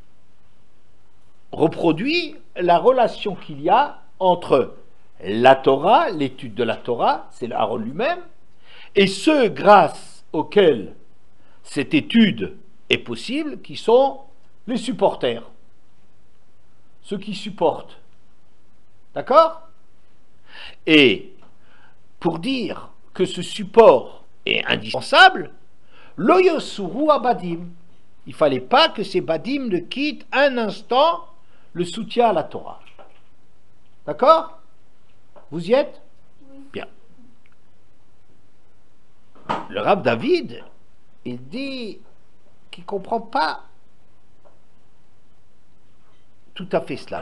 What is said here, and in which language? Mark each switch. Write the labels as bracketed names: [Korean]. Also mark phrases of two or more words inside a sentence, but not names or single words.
[French] reproduit la relation qu'il y a entre la Torah, l'étude de la Torah, c'est le Aaron lui-même, et ceux grâce auxquels cette étude est possible, qui sont les supporters, ceux qui supportent. D'accord? Et pour dire que ce support est indispensable, [Hebrew] לא יסורו הבדים, [French] il ne fallait pas que ces badim ne quittent un instant le soutien à la Torah. D'accord? Vous y êtes? Oui. Bien. Le Rav David, il dit qu'il ne comprend pas tout à fait cela.